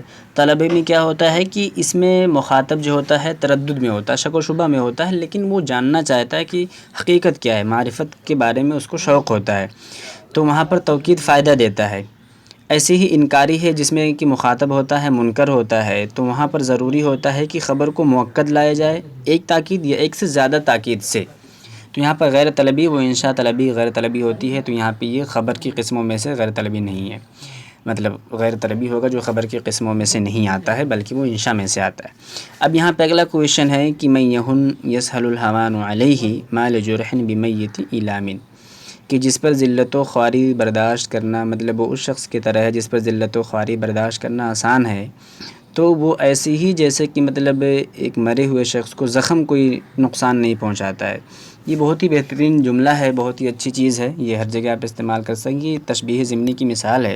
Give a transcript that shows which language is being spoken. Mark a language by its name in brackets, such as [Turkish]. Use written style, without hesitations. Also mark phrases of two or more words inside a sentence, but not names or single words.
[Urdu] طلبی میں کیا ہوتا ہے کہ اس میں مخاطب جو ہوتا ہے تردد میں ہوتا ہے، شک و شبہ میں ہوتا ہے، لیکن وہ جاننا چاہتا ہے کہ حقیقت کیا ہے، معرفت کے بارے میں اس کو شوق ہوتا ہے، تو وہاں پر توکید فائدہ دیتا ہے۔ ایسے ہی انکاری ہے جس میں کہ مخاطب ہوتا ہے منکر ہوتا ہے، تو وہاں پر ضروری ہوتا ہے کہ خبر کو مؤکد لایا جائے، ایک تاکید یا ایک سے زیادہ تاکید سے۔ تو یہاں پر غیر طلبی و انشاء طلبی غیر طلبی ہوتی ہے، تو یہاں پہ یہ خبر کی قسموں میں سے غیر طلبی نہیں ہے، مطلب غیر طلبی ہوگا جو خبر کی قسموں میں سے نہیں آتا ہے بلکہ وہ انشاء میں سے آتا ہے۔ اب یہاں پہ اگلا کویشچن ہے کہ [Arabic] من یہن یسہل الہوان علیہ ما لجرح بمیت ایلام، [Urdu] کہ جس پر ذلت و خواری برداشت کرنا، مطلب وہ اس شخص کی طرح ہے جس پر ذلت و خواری برداشت کرنا آسان ہے، تو وہ ایسی ہی جیسے کہ مطلب ایک مرے ہوئے شخص کو زخم کوئی نقصان نہیں پہنچاتا ہے۔ یہ بہت ہی بہترین جملہ ہے، بہت ہی اچھی چیز ہے، یہ ہر جگہ آپ استعمال کر سکیں گے، تشبیہ ضمنی کی مثال ہے۔